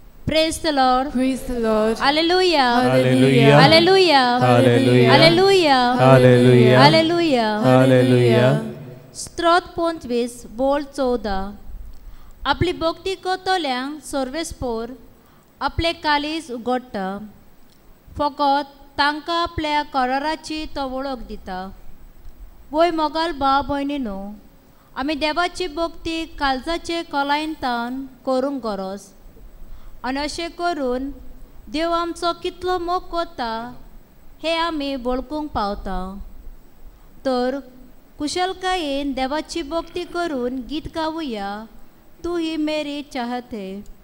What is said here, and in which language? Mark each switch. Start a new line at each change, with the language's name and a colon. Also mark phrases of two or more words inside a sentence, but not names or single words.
English: Praise the Lord. Praise the Lord. Hallelujah. Hallelujah. Hallelujah. Hallelujah. Hallelujah. Hallelujah. Hallelujah. Hallelujah.
Konkani: स्तोत्र 25 बोल 14. आपली भक्ती करतल्यांक सर्वेस्पोर आपले कालीज उगडटा. फकत तांकां आपल्या कराराची तो वळख दिता. वय मोगाल भाव भयणीनो, आमी देवाची भक्ती काळजाचे खोलायेंतल्यान करूंक गरज. आनी अशें करून देव आमचो कितलो मोग करता हें आमी वळखूंक पावता. तर कुशलकायेन देवाची भक्ती करून गीत गावुया,
Hindi: तू ही मेरी चाहत है.